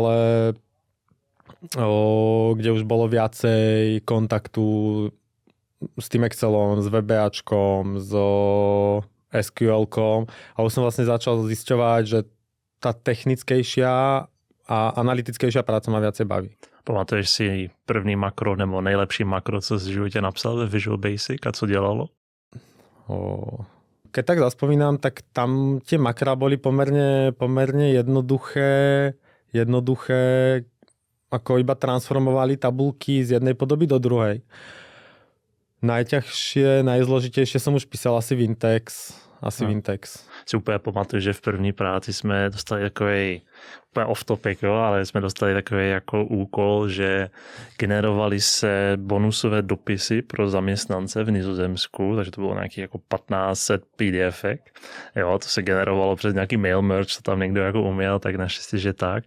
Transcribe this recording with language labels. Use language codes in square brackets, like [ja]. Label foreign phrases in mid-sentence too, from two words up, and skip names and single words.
[sk] už bolo viacej kontaktu s tým Excelom, s VBAčkom, so SQL-kom a už som vlastne začal zisťovať, že tá technickejšia a analytickejšia práca ma viacej baví. [cs] Pamatuješ si první makro nebo nejlepší makro, co si v životě napsal ve Visual Basic a co dělalo? [sk] Keď tak zaspomínam, tak tam tie makra boli pomerne jednoduché, ako iba transformovali tabulky z jednej podoby do druhej. Najťažšie, najzložitejšie som už písal asi Vintex. Vintex. [cs] Si úplně pamatuju, že v první práci jsme dostali takový úplně [en] off topic, [cs] ale jsme dostali takový jako úkol, že generovali se bonusové dopisy pro zaměstnance v Nizozemsku, takže to bylo nějaký jako 1500 PDFek. Jo, to se generovalo přes nějaký [en] mail merge, [cs] co tam někdo jako uměl, tak naštěstí, že tak.